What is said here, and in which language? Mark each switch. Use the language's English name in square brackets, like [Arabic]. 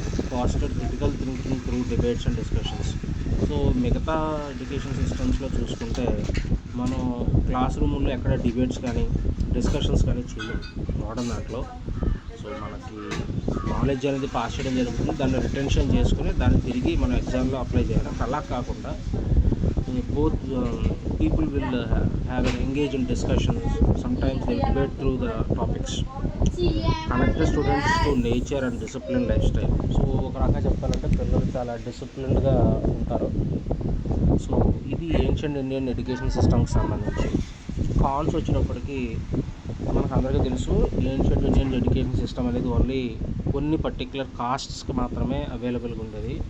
[English] Foster critical thinking through debates and discussions. [Telugu] So మిగతా education సిస్టమ్స్లో చూసుకుంటే మనం క్లాస్ రూముల్లో ఎక్కడ డిబేట్స్ కానీ డిస్కషన్స్ కానీ చేయలేము మోడర్న్ దాంట్లో. సో మనకి నాలెడ్జ్ అనేది పాస్ చేయడం జరుగుతుంది, దాన్ని రిటెన్షన్ చేసుకుని దాన్ని తిరిగి మనం ఎగ్జామ్లో అప్లై చేయాలి. అలా కాకుండా [English] both people will have an engage in discussions. Sometimes they will debate through the topics. Connect the students to nature and disciplined lifestyle. [Telugu] So ఒక రకంగా చెప్పాలంటే పిల్లలు చాలా డిసిప్లిన్డ్గా ఉంటారు. సో ఇది ఏన్షియంట్ ఇండియన్ ఎడ్యుకేషన్ సిస్టమ్కి సంబంధించి. కాన్స్ వచ్చినప్పటికీ మనకు అందరికీ తెలుసు, ఏన్షియంట్ ఇండియన్ ఎడ్యుకేషన్ సిస్టమ్ అనేది ఓన్లీ కొన్ని పర్టిక్యులర్ కాస్ట్స్కి మాత్రమే అవైలబుల్గా ఉండేది.